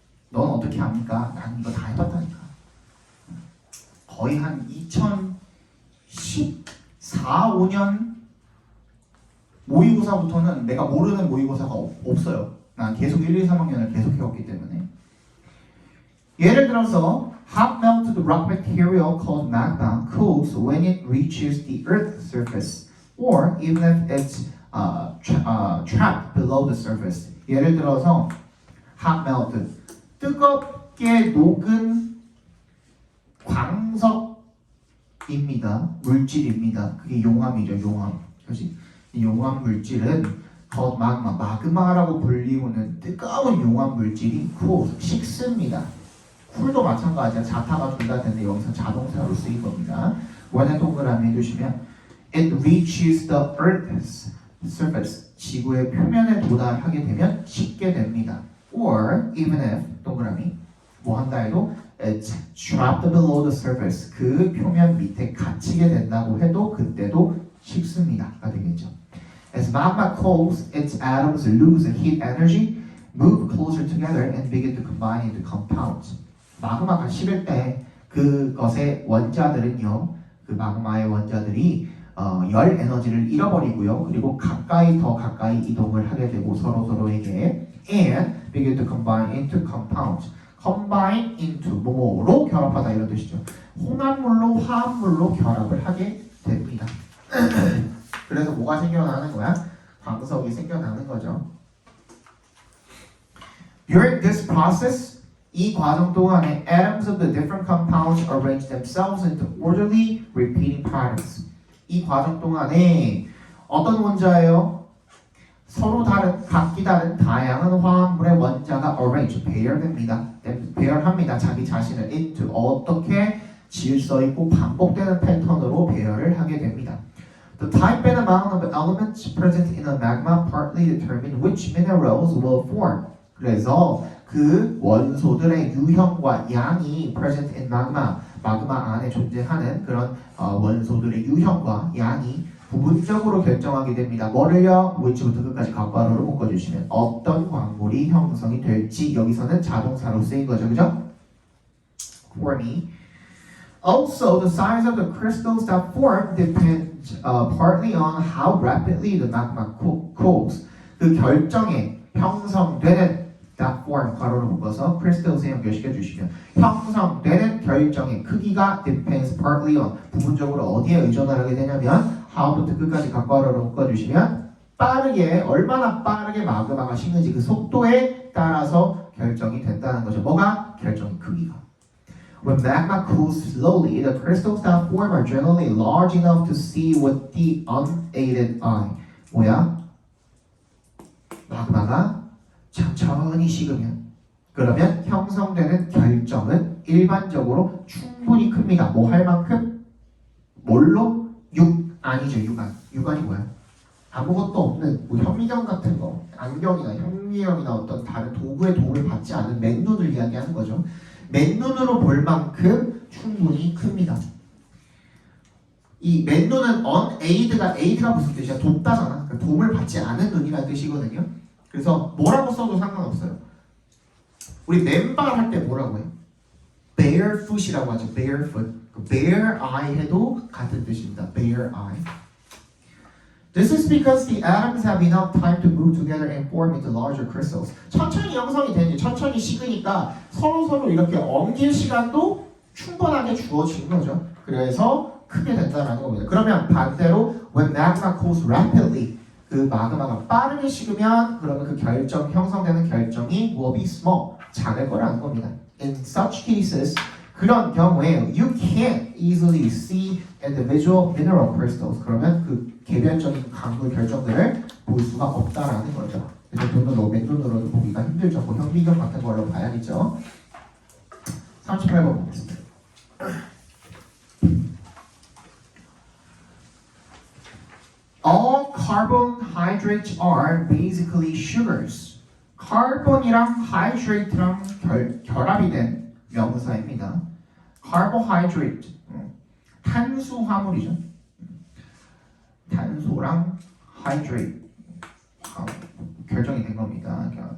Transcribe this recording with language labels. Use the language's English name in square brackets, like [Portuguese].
[Korean] 넌 어떻게 합니까? 난 이거 다 해봤다니까. 거의 한 2014, 5년 모의고사부터는 내가 모르는 모의고사가 없어요. 난 계속 1, 2, 3학년을 계속 해왔기 때문에. 예를 들어서 [English] hot melted rock material called magma cools when it reaches the earth's surface, or even if it's trapped below the surface. [Korean] 예를 들어서 [English] hot melted, [Korean] 뜨겁게 녹은 광석입니다. 물질입니다. 그게 용암이죠. 용암. 그렇지? 이 용암 물질은 마그마라고 불리우는 뜨거운 용암 물질이 식습니다. 쿨도 마찬가지야. 자타가 둘 다 되는데 여기서 자동사로 쓰인 겁니다. 원의 동그라미 해주시면 [English] it reaches the earth's surface. [Korean] 지구의 표면에 도달하게 되면 식게 됩니다. [English] or even if [Korean] 동그라미 뭐 한다 해도 [English] it's trapped below the surface. [Korean] 그 표면 밑에 갇히게 된다고 해도 그때도 식습니다가 되겠죠. [English] As magma cools, its atoms lose heat energy, move closer together, and begin to combine into compounds. [Korean] 마그마가 식을 때 그것의 원자들은요, 그 마그마의 원자들이 열 에너지를 잃어버리고요, 그리고 더 가까이 이동을 하게 되고 서로에게 [English] and begin to combine into compounds. [Korean] combine into 뭐로 결합하다 이런 뜻이죠. 혼합물로 화합물로 결합을 하게 됩니다. 그래서 뭐가 생겨나는 거야? 광석이 생겨나는 거죠. [English] During this process, [Korean] 이 과정 동안에 [English] atoms of the different compounds arrange themselves into orderly repeating patterns. [Korean] 이 과정 동안에 어떤 원자예요? 서로 각기 다른 다양한 화합물의 원자가 arrange, 배열합니다. 자기 자신을 into 어떻게 질서 있고 반복되는 패턴으로 배열을 하게 됩니다. [English] The type and amount of elements present in a magma partly determine which minerals will form. [Korean] 그래서 그 원소들의 유형과 양이 [English] present in magma, [Korean] 마그마 안에 존재하는 그런 원소들의 유형과 양이 부분적으로 결정하게 됩니다. 뭐를요? which부터 끝까지 괄호로 묶어주시면 어떤 광물이 형성이 될지 여기서는 자동사로 쓰인 거죠. 그죠? [English] form이 Also, the size of the crystals that form depends partly on how rapidly the magma cools. [Korean] 그 결정에 형성되는 [English] that form [Korean] 괄호로 묶어서 crystals에 연결시켜 주시면 형성되는 결정의 크기가 [English] depends partly on [Korean] 부분적으로 어디에 의존을 하게 되냐면 how부터 끝까지 괄호로 묶어주시면 얼마나 빠르게 마그마가 식는지 그 속도에 따라서 결정이 된다는 거죠. 뭐가? 결정의 크기가. [English] When magma cools slowly, the crystals that form are generally large enough to see with the unaided eye. [Korean] 뭐야? 마그마가 천천히 식으면 그러면 형성되는 결정은 일반적으로 충분히 큽니다. 뭐 할 만큼? 뭘로? 아니죠. 유관이 뭐야? 아무것도 없는 뭐 현미경 같은 거, 안경이나 현미경이나 어떤 다른 도구의 도움을 받지 않은 맨눈을 이야기하는 거죠. 맨눈으로 볼 만큼 충분히 큽니다. 이 맨눈은 unaided가 무슨 뜻이야? 돕다잖아. 그러니까 도움을 받지 않은 눈이라는 뜻이거든요. 그래서 뭐라고 써도 상관없어요. 우리 맨발 할 때 뭐라고 해? barefoot이라고 하죠. [English] barefoot. bare eye [Korean] 해도 같은 뜻입니다. [English] bare eye. This is because the atoms have enough time to move together and form into larger crystals. [Korean] 천천히 형성이 되니 천천히 식으니까 서로 이렇게 엉길 시간도 충분하게 주어진 거죠. 그래서 크게 된다는 겁니다. 그러면 반대로 [English] when magma cools rapidly [Korean] 그 마그마가 빠르게 식으면 그러면 그 형성되는 결정이 [English] will be small [Korean] 작을 거라는 겁니다. [English] In such cases [Korean] 그런 경우에 [English] you can't easily see individual mineral crystals. [Korean] 그러면 그 개별적인 광물 결정들을 볼 수가 없다라는 거죠. 그래서 맨눈으로도 보기가 힘들죠. 뭐 현미경 같은 걸로 봐야겠죠. 38번 보겠습니다. [English] All carbohydrates are basically sugars. [Korean] 카본이랑 hydrate랑 결합이 된 명사입니다. carbohydrate 탄수화물이죠. 탄소랑 hydrate 결정이 된 겁니다.